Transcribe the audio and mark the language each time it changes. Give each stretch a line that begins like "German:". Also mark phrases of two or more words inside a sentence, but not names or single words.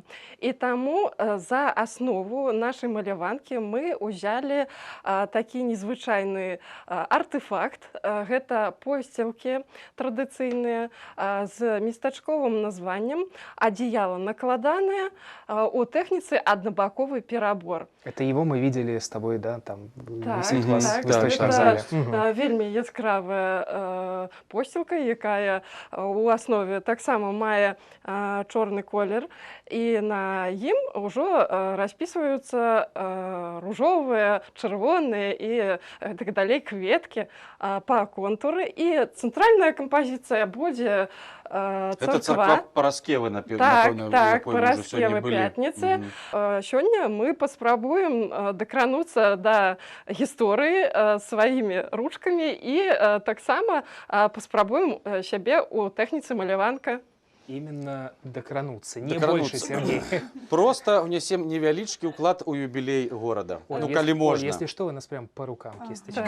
Belarusian: І таму за аснову нашай маляванкі мы ўзялі такі незвычайны артефакт. Гэта посцілкі традыцыйныя з местачковым названнем,
Russian: адеяло накладанное,
Belarusian: у тэхніцы аднабаковый перабор.
Russian: Это его мы видели с тобой, да, там висит у
Belarusian: Так,
Russian: вас в выставочном зале.
Belarusian: Вельмі яскравая посцілка, якая у аснове таксама мае чорны колер, і на ім ужо распісваюцца ружовыя, чырвоныя і так далей кветкі па контуры. І цэнтральная кампазіцыя будзе
Russian: Это
Belarusian: царква. царква Параскевы, напэўна, Так, Параскевы пятніцы. Сёння мы паспрабуем дакрануцца да гісторыі сваімі ручкамі і таксама паспрабуем сябе ў тэхніцы маляванка.
Russian: Именно докрануться, не больше, Сергей. Просто внесем
Belarusian: невялічкі ўклад у юбілей горада. Ну, калі можна.
Russian: Если что, вы нас прям по рукам кисточкой.